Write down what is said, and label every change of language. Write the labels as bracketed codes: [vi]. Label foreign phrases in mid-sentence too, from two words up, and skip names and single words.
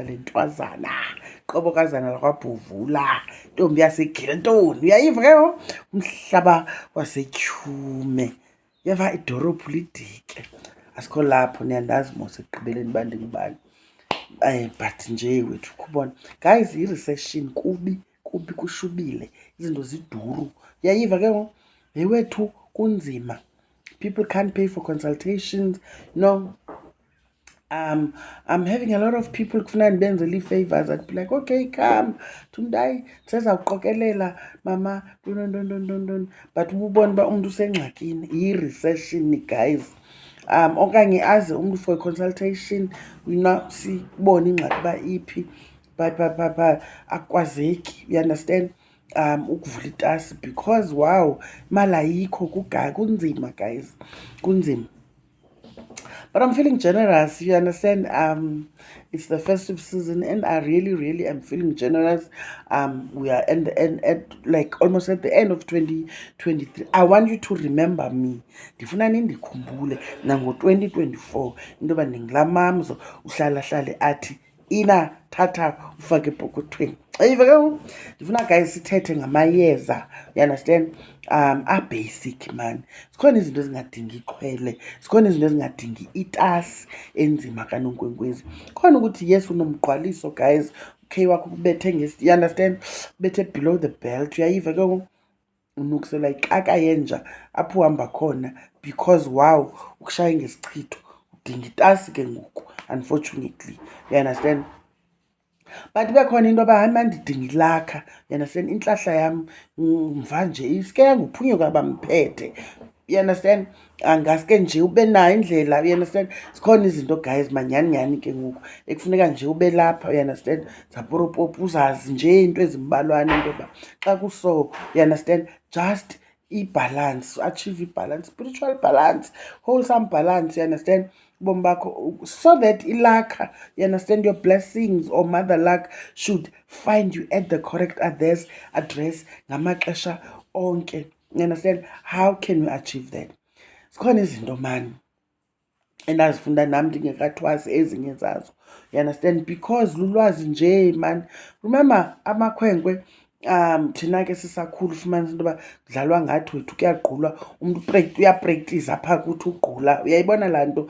[xh] le ntwazana qobokazana lakwabhuvula ntombi yasegilentoni uyayiva ke umhlaba wasetyhume yava idorobhu lidike asikho lapho niyandazi mos ekugqibeleni bandingubani but nje wethu khubona guys i-recession kubi kushubile izinto ziduru yayiva ke yewethu kunzima [en] people can't pay for consultations I'm having a lot of people [xh] kufuna ndibenzele ii-favors [en] I'd be like okay come [xh] tumntayi sezawuqokelela mama ntoni but ububona uba umntu usengxakini yi-recession guys okanye aze umntu [en] for a consultation [xh] sibone ingxaki uba iphi but akwazeki [en] you understand [xh] ukuvula itasi [en] because wow [xh] imali ayikho kunzima guys kunzima. [en] But I'm feeling generous, you understand? It's the festive season and I really am feeling generous. We are at like almost at the end of 2023. I want you to remember me. [xh] Ndifuna nindikhumbule nango 2024 into yoba ndingulamamzo uhlala athi ina tata ufake epokothweni. Ayiva ke ndifuna guys sithethe ngamayeza, [en] you understand? Basic man. [xh] Sikhona izinto ezingadingi iqhwele, sikhona izinto ezingadingi itasi enzima kaNonkwenkwezi. Khona ukuthi yes unomgqwaliso guys, okay wakho kubethe [en] you understand? Bethe below the belt. [xh] Uyayiva ke unukusela ikaka yenja apho uhamba khona [en] because wow [xh] ukushaya ngesichitho udinga itasi ke ngoku unfortunately, [en] you understand? [xh] But bekhona into yoba hayi mandidinga ilakha, [en] you understand? [xh] Intlahla yam mva nje iske yanguphunyuka bamphethe, [en] you understand? [xh] Angaske nje ube nayo indlela, [en] you understand? [xh] Sikhona izinto guys manyani ke ngoku ekufuneka nje ube lapha, [en] you understand? [xh] Zaporopopu uzazi nje into ezimbalwana into yoba xa kuso, [en] you understand? Just i-balance, achieve i-balance, spiritual balance, wholesome balance, you understand? [xh] Ubomi bakho [en] so that ilakha, you understand, your blessings or mother luck should find you at the correct address [xh] ngamaxesha onke, [en] you understand? How can we achieve that? [xh] Sikhona izinto man endazifunda nami ndingekathwasi ezinye zazo, [en] you understand? [xh] Because lulwazi nje man. Remember amakhwenkwe thina ke sisakhulu ufumanisa into yoba kudlalwa ngathi wethu kuyagqulwa umntu uyapractice apha kuthi ugqula, uyayibona laa nto.